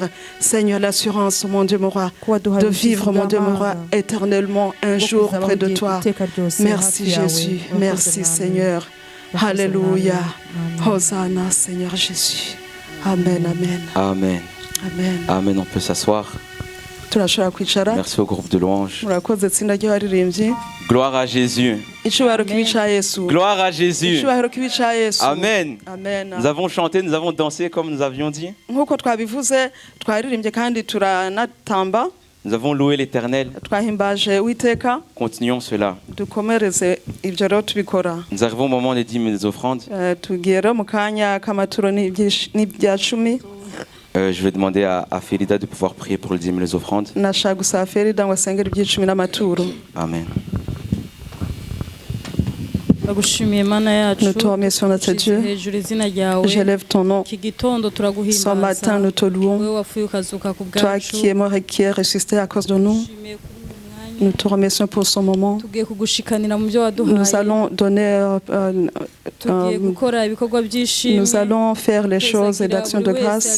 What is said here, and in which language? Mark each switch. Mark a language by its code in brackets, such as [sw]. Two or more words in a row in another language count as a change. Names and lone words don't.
[fr] Seigneur, l'assurance, oh mon Dieu, mon roi, de vivre, mon Dieu, mon roi, éternellement un jour près de toi. Merci Jésus. Merci Seigneur. Alléluia. Hosanna, Seigneur Jésus. Amen, amen. Amen. Amen. Amen. On peut s'asseoir. [rw] Turashobora kwicara. [fr] Merci au groupe de louanges. [rw] Murakoze itsinda ry'abaririmbyi. [fr] Gloire à Jésus. [rw] Icyubahiro kibi cya Yesu. [fr] Gloire à Jésus. [rw] Icyubahiro kibi cya Yesu. [fr] Amen. Amen. Nous avons chanté, nous avons dansé comme nous avions dit. [rw] Nk'uko twabivuze, twaririmbye kandi turanatamba. [fr] Nous avons loué l'Éternel. [rw] Twahimbaje Uwiteka. [fr] Continuons cela. [rw] Dukomereze ibyo rero tubikora. [fr] Nous arrivons au moment des dîmes et des offrandes. [rw] Tugiye rero mu kanya k'amaturo n'ibya cumi. [fr] Je vais demander à Félida de pouvoir prier pour le dîme et les offrandes. [rw] Nashaka gusaba Félida ngo asengere iby'icumi n'amaturo. [fr] Amen. Nous te remercions, notre Dieu. J'élève ton nom. Ce matin, nous te louons. Toi qui es mort et qui es ressuscité à cause de nous. Nous te remercions pour ce moment. Nous allons donner, nous allons faire les choses et d'actions de grâce.